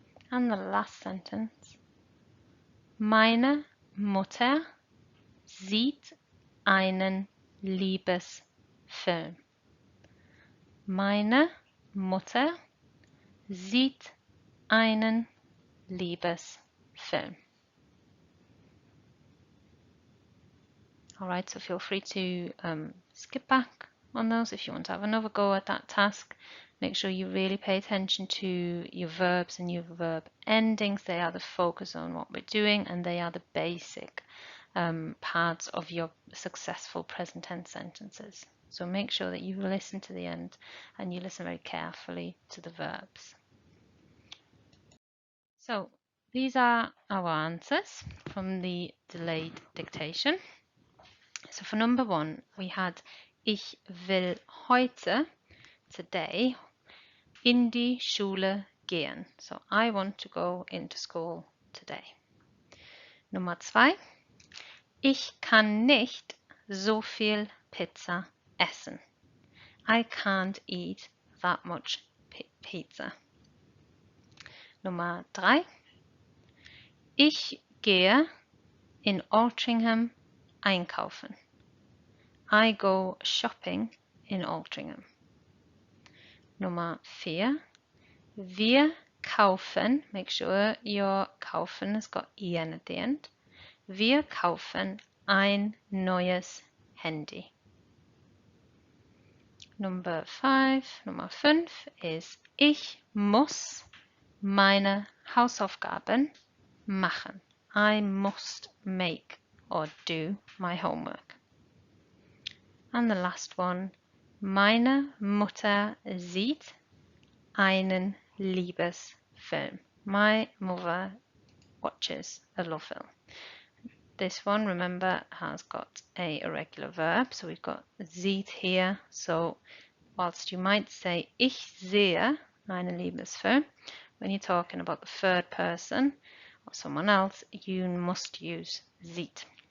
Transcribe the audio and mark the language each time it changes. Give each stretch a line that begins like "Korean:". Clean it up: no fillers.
English: And the last sentence.
German: Meine Mutter sieht einen Liebesfilm. Meine Mutter sieht einen Liebesfilm.
English: Alright, so feel free to skip back on those if you want to have another go at that task. Make sure you really pay attention to your verbs and your verb endings. They are the focus on what we're doing and they are the basic parts of your successful present tense sentences. So make sure that you listen to the end and you listen very carefully to the verbs. So these are our answers from the delayed dictation. So for number 1, we had
German: Ich will heute,
English: today,
German: in die Schule gehen.
English: So I want to go into school today.
German: Nummer 2, ich kann nicht so viel Pizza essen.
English: I can't eat that much pizza.
German: Nummer 3, ich gehe in Altrincham einkaufen.
English: I go shopping in Altrincham. Nummer 4.
German: Wir kaufen,
English: make sure your kaufen has got en at the end.
German: Wir kaufen ein neues Handy.
English: Number 5 is
German: ich muss meine Hausaufgaben machen.
English: I must make or do my homework. And the last one,
German: meine Mutter sieht einen Liebesfilm.
English: My mother watches a love film. This one, remember, has got a irregular verb, so we've got sieht here. So whilst you might say
German: ich sehe einen Liebesfilm,
English: when you're talking about the third person or someone else, you must use sieht.